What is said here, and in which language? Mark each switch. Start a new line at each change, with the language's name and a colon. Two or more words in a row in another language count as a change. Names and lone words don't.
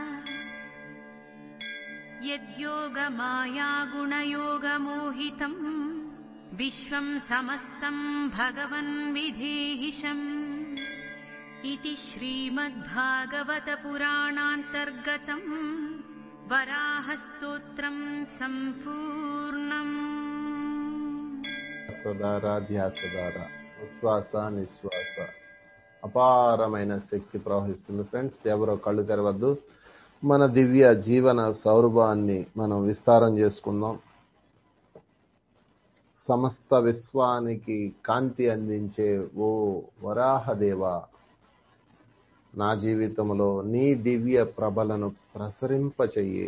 Sanskrit: यद्योगमायागुणयोगमोहितं विश्वं समस्तं भगवन् विधेहिशम् इति श्रीमद्भागवतपुराणान्तर्गतं वराहस्तोत्रं सम्पूर्णम्
Telugu: సదారా ధ్యాసదారా ఉచ్ఛ్వాస నిశ్వాస అపారమైన శక్తి ప్రవహిస్తుంది. ఫ్రెండ్స్, ఎవరో కళ్ళు తెరవద్దు. మన దివ్య జీవన సౌరభాన్ని మనం విస్తారం చేసుకుందాం. సమస్త విశ్వానికి కాంతి అందించే ఓ వరాహదేవ, నా జీవితంలో నీ దివ్య ప్రభలను ప్రసరింపచెయ్యి.